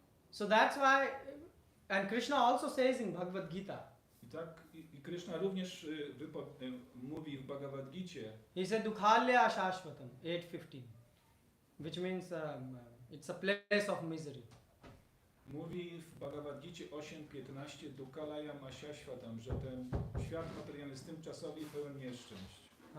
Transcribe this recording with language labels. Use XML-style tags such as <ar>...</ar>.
<en>So that's why, and Krishna also says in Bhagavad Gita.</en> <pl>I Krishna również mówi w Bhagavad Gicie.</pl> <en>He said Dukhalya Shashvatam 8:15, which means it's a place of misery.</en> <pl>Mówi w Bhagavad Gicie 8.15 Dukalaya Masyashvatam, że ten świat materialny jest tymczasowy i pełen nieszczęść.</pl>